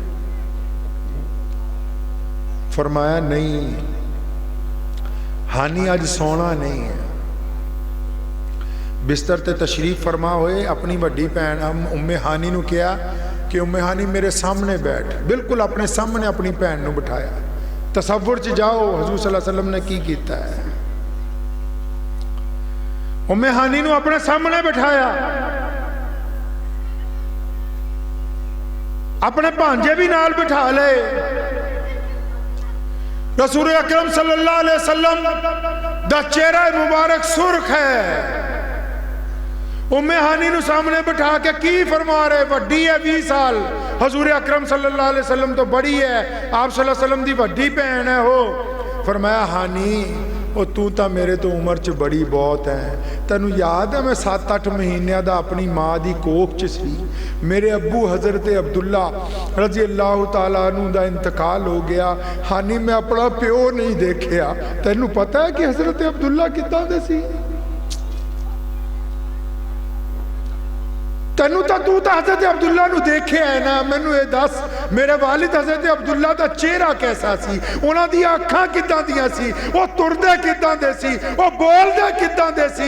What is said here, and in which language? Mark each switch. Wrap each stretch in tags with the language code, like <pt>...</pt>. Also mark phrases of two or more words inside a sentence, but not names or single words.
<pa>فرمایا نہیں، ہانی اج سونا نہیں ہے، بستر تے تشریف فرما ہوئے، اپنی وڈی بھین ام ہانی نوں کہا کہ ام ہانی میرے سامنے بیٹھ، بالکل اپنے سامنے اپنی بھین نوں بٹھایا. تصور چ جاؤ حضور</pa> <ar>صلى الله عليه وسلم</ar> <pa>نے کی کیتا ہے. ام ہانی نوں اپنے سامنے بٹھایا، اپنے بھانجے بھی نال بٹھا لے. رسول اکرم</pa> <ar>صلى الله عليه وسلم</ar> <pa>دا چہرہ مبارک سرخ ہے. ام ہانی نوں سامنے بٹھا کے کی فرما رہے، وڈی ہے 20 سال، حضور اکرم</pa> <ar>صلى الله عليه وسلم</ar> <pa>توں بڑی ہے، آپ</pa> <ar>صلى الله عليه وسلم</ar> <pa>دی وڈی بھین ہے ہو. فرمایا ہانی وہ تو تو میرے توں عمر چ بڑی بہت ہے، تینوں یاد ہے میں 7-8 مہینوں کا اپنی ماں کی کوکھ چ سی، میرے ابو حضرت عبداللہ</pa> <ar>رضي الله تعالى عنه</ar> <pa>دا انتقال ہو گیا. ہانی میں اپنا پیو نہیں دیکھیا، تینوں پتہ ہے کہ حضرت عبداللہ کداں دے سی? تینوں تو تو حضرت عبداللہ نوں دیکھیا ہے نا، مینوں یہ دس میرے والد حضرت عبداللہ کا چہرہ کیسا سی، انہاں دی اکھاں کداں دیاں سی، وہ ٹردے کداں دے سی، وہ بولدے کداں دے سی.</pa>